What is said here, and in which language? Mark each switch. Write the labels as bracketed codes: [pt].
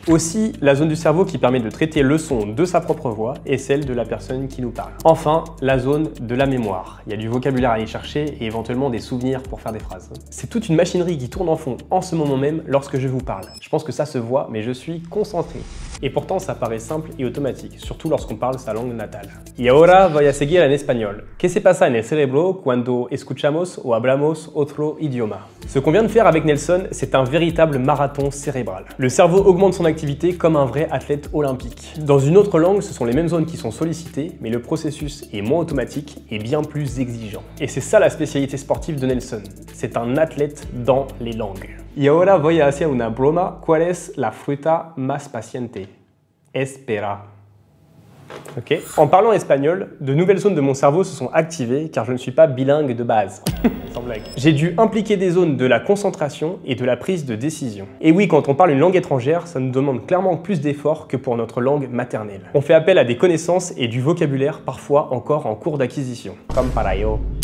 [fr] Aussi, la zone du cerveau qui permet de traiter le son de sa propre voix et celle de la personne qui nous parle. Enfin, la zone de la mémoire. Il y a du vocabulaire à aller chercher et éventuellement des souvenirs pour faire des phrases. C'est toute une machinerie qui tourne en fond en ce moment même lorsque je vous parle. Je pense que ça se voit, mais je suis concentré. Et pourtant, ça paraît simple et automatique, surtout lorsqu'on parle sa langue natale. [es] Y ahora voy a seguir en español. ¿Qué se pasa en el cerebro cuando escuchamos o hablamos otro idioma? [fr] Ce qu'on vient de faire avec Nelson, c'est un véritable marathon cérébral. Le cerveau augmente son activité comme un vrai athlète olympique. Dans une autre langue, ce sont les mêmes zones qui sont sollicitées, mais le processus est moins automatique et bien plus exigeant. Et c'est ça la spécialité sportive de Nelson. C'est un athlète dans les langues. [es] Y ahora voy a hacer una broma. ¿Cuál es la fruta más paciente? Espera. Ok. [fr] En parlant espagnol, de nouvelles zones de mon cerveau se sont activées car je ne suis pas bilingue de base. Sans blague. J'ai dû impliquer des zones de la concentration et de la prise de décision. Et oui, quand on parle une langue étrangère, ça nous demande clairement plus d'efforts que pour notre langue maternelle. On fait appel à des connaissances et du vocabulaire parfois encore en cours d'acquisition. Comme parayo.